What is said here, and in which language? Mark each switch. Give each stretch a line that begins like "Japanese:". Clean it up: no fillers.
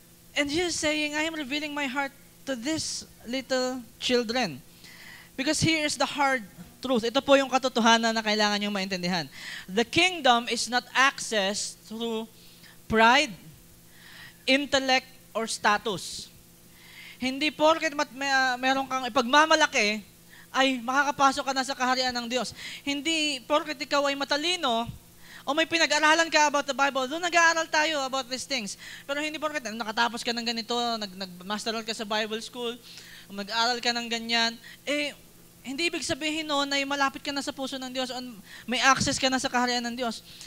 English: And Jesus saying, I am revealing my heart to these little children. Because here is the hard truth.
Filipino: Ito po yung katotohanan na kailangan niyong maintindihan.
English: The kingdom is not accessed through pride, intellect, or status.
Filipino: Hindi porket meron kang ipagmamalaki, ay makakapasok ka na sa kaharian ng Diyos. Hindi porket ikaw ay matalino, o may pinag-aralan ka
English: about the Bible,
Filipino: doon nag-aaral tayo
English: about these things.
Filipino: Pero hindi porket nakatapos ka ng ganito, nag-masteral ka sa Bible school, mag-aaral ka ng ganyan, hindi ibig sabihin noon na malapit ka na sa puso ng Diyos o may access ka na sa kaharian ng Diyos.